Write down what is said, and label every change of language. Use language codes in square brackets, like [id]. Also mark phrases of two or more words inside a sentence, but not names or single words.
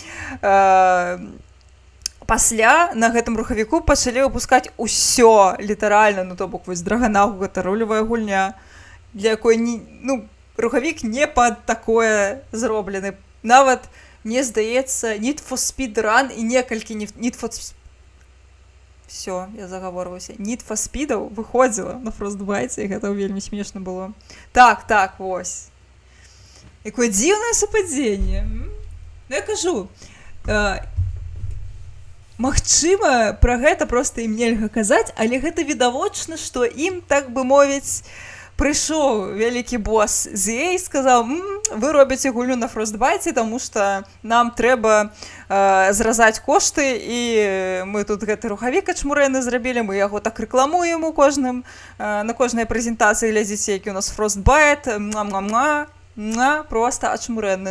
[be] Пасля на гэтым рухавіку пачалі выпускаць усё, літаральна, ну, то бок вось Драгонагу, гэта ролевая гульня, для якой рухавік не пад такое зроблены. Нават, мне здаецца, Need for Speed Run і некалькі Need for Speed... Всё, я загаворваюся. Need for Speed'аў выходзіла на Frostbite, і гэта вельмі смешна было. Так, вось. Якое дзіўнае супадзенне. Ну, я кажу, магчыма, пра гэта проста ім нельга казаць, але гэта відавочна, што ім, так бы мовіць, прыйшоў вялікі босс з EA і сказаў: вы робіце гульню на Frostbite, таму што нам трэба зразаць кошты, і мы тут гэты рухавік ачмурэнны зрабілі, мы яго так рэкламуем у кожным, на кожнай прэзентацыі глядзіце, які у нас Frostbite, проста ачмурэнны.